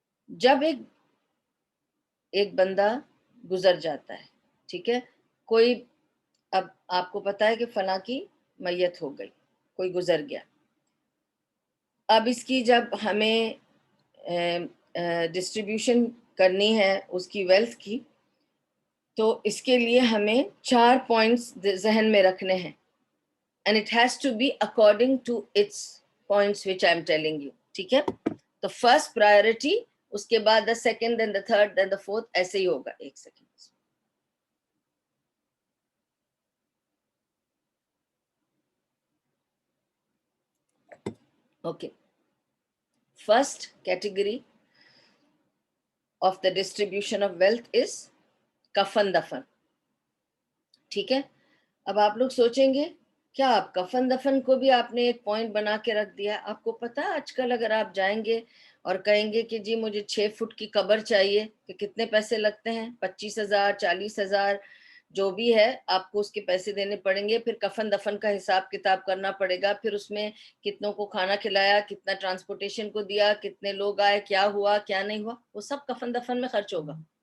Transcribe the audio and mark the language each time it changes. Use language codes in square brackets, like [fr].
[ur] جب ایک بندہ گزر جاتا ہے, ٹھیک ہے, کوئی اب آپ کو پتا ہے کہ فلاں کی میت ہو گئی, کوئی گزر گیا. اب اس کی جب ہمیں ڈسٹریبیوشن کرنی ہے اس کی ویلتھ کی, تو اس کے لیے ہمیں 4 پوائنٹس ذہن میں رکھنے ہیں. [en] and it has to be according to its points which I am telling you. [ur] ٹھیک ہے. تو فرسٹ پرائرٹی, اس کے بعد the second, then the third, then the fourth, ایسے ہی ہوگا. ایک second. Okay. [en] First category of the distribution of wealth is کفن دفن. [ur] ٹھیک ہے. اب آپ لوگ سوچیں گے کیا آپ کفن دفن کو بھی آپ نے ایک پوائنٹ بنا کے رکھ دیا. آپ کو پتا آج کل اگر آپ جائیں گے اور کہیں گے کہ جی مجھے 6 فٹ کی قبر چاہیے, کہ کتنے پیسے لگتے ہیں؟ 25,000 40,000 جو بھی ہے آپ کو اس کے پیسے دینے پڑیں گے. پھر کفن دفن کا حساب کتاب کرنا پڑے گا, پھر اس میں کتنوں کو کھانا کھلایا, کتنا ٹرانسپورٹیشن کو دیا, کتنے لوگ آئے, کیا ہوا کیا نہیں ہوا, وہ سب کفن دفن میں خرچ ہوگا.